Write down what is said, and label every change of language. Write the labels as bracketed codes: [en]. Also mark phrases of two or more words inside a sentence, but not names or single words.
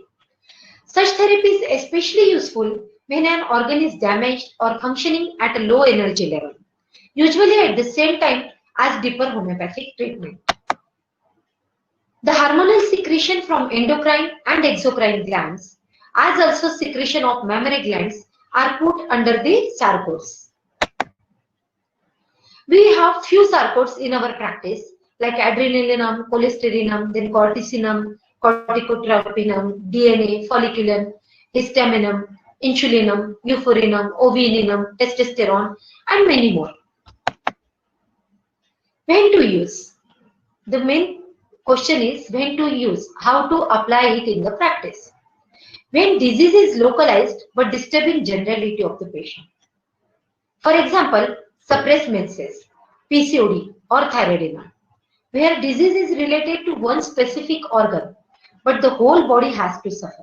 [en] Such therapy is especially useful when an organ is damaged or functioning at a low energy level, usually at the same time as deeper homeopathic treatment. The hormonal secretion from endocrine and exocrine glands, as also secretion of mammary glands, are put under the Sarcodes. We have few Sarcodes in our practice like adrenalinum, cholesterinum, then corticinum, corticotropinum, DNA, folliculum, histaminum, insulinum, euphorinum, ovininum, testosterone, and many more. When to use? The main question is when to use, how to apply it in the practice. When disease is localized but disturbing generality of the patient. For example, suppressed menses, PCOD or thyroidema, where disease is related to one specific organ, but the whole body has to suffer.